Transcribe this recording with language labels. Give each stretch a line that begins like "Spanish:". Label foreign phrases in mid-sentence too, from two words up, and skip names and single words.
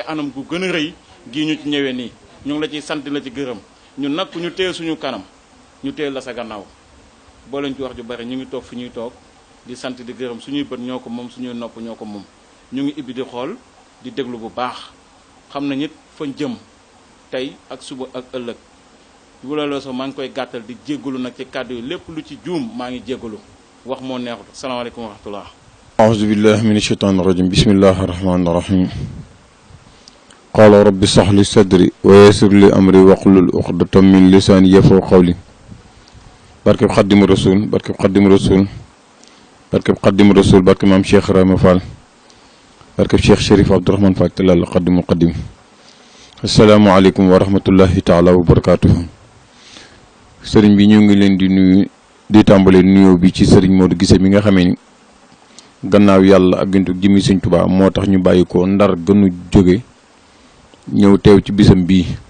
Wolof: anam gu gën a rëy gii ñu ci ñëwee nii ñu ngi la ciy sant la ci gërëm ñun nag ku ñu téye suñu kanam ñu téye la sa gannaaw boo leen ci wax ju bari ñu ngi toog fi ñuy toog di sant di gërëm suñuy bët ñoo ko moom suñuy nopp ñoo ko moom ñu ngi ibbi di xool di déglu bu baax xam na nit fañ jëm tey ak suba ak ëllëg wula loo so maa ngi koy gàttal di jéggalu nag ci kàddu yi lépp lu ci juum maa ngi jéggalu wax moo neexut
Arabic: السلام عليكم ورحمة الله أعوذ بالله من الشيطان الرجيم بسم الله الرحمن الرحيم قال رب اشرح لي صدري ويسر لي أمري واحلل عقدة من لساني يفقهوا
Wolof: قولي barke Xaadimu Rasuul barke Xaadimu Rasuul barke Xaadimu Rasuul barke maam Cheikh Ibrahima Fall barke Cheikh Chérif Abdourahmane Fall Tilala Xaadimu Xaadim
Arabic: السلام عليكم ورحمة الله تعالى وبركاته
Wolof: sëriñ bi ñu ngi leen di nuyu di tàmbale nuyoo bi ci sëriñ Modou Guissé mi nga xamee ni gannaaw yàlla ak gintu jëmi Sëñ Tuubaa moo tax ñu bàyyi ko ndar gënu jóge ñëw teew ci bisam bii